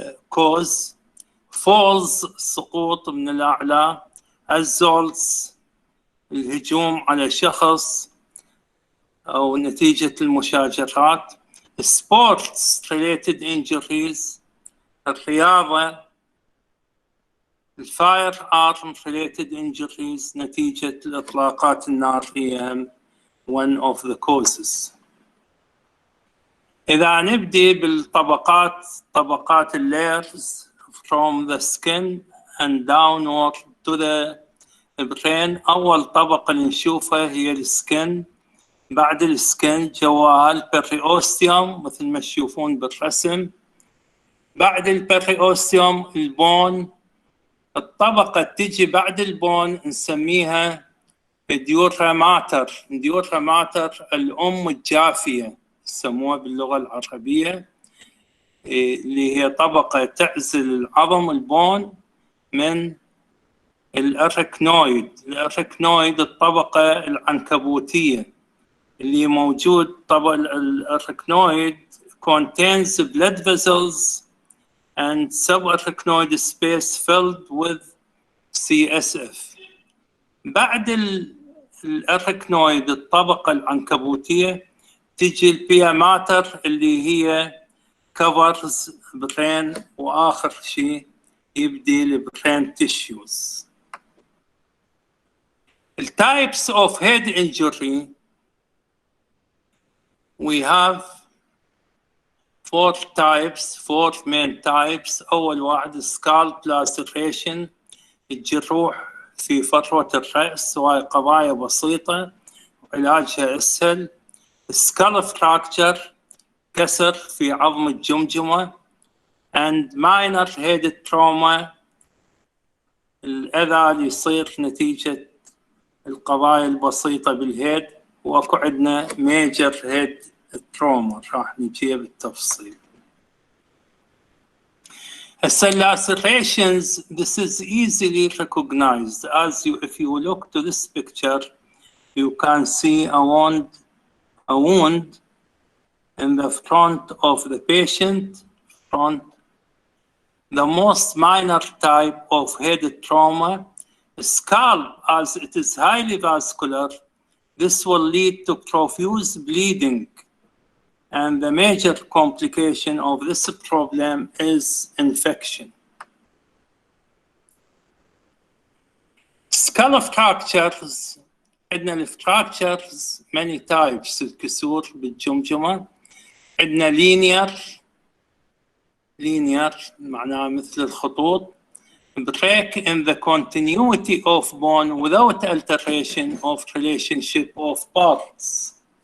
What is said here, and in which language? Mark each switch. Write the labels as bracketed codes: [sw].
[ar] cause, falls سقوط من الأعلى, assaults الهجوم على شخص أو نتيجة المشاجرات, [en] sports related injuries, [ar] الرياضة, الفاير [en] arm related injuries [ar] نتيجة الإطلاقات النارية [en] one of the causes. [ar] إذا نبدي بالطبقات طبقات [en] layers from the skin and downward to the brain. [ar] أول طبقة اللي نشوفها هي السكن. بعد السكن جواها البريوستيوم مثل ما تشوفون بالرسم. بعد البريوستيوم البون. الطبقة تجي بعد البون نسميها ديورا ماتر. ديورا ماتر الأم الجافية يسموها باللغة العربية، اللي هي طبقة تعزل العظم البون من الأراكنويد. الأراكنويد الطبقة العنكبوتية اللي موجود. طبقة الأراكنويد [en] contains blood vessels and subarachnoid space filled with CSF. [ar] بعد الأراكنويد الطبقة العنكبوتية تيجي البيا ماتر اللي هي [en] covers brain، [ar] وآخر شيء يبدي البرين tissues. [en] The types of head injury, we have four main types. [ar] أول واحد scalp laceration، الجروح في فروة الرأس، وهي قضايا بسيطة وعلاجها أسهل. skull fracture، كسر في عظم الجمجمة. [en] and minor head trauma، [ar] الأذى اللي يصير نتيجة القضايا البسيطة بالهيد. واكو عندنا major head trauma راح نجيها بالتفصيل. [en] هسه lacerations, this is easily recognized as if you look to this picture you can see a wound in the front of the patient. The most minor type of head trauma, scalp, as it is highly vascular, this will lead to profuse bleeding, and the major complication of this problem is infection. [ar] Skull fractures، عندنا الفراكتشرز [en] many types، [ar] الكسور بالجمجمة. عندنا linear linear معناها مثل الخطوط. [en] Break in the continuity of bone without alteration of relationship of parts.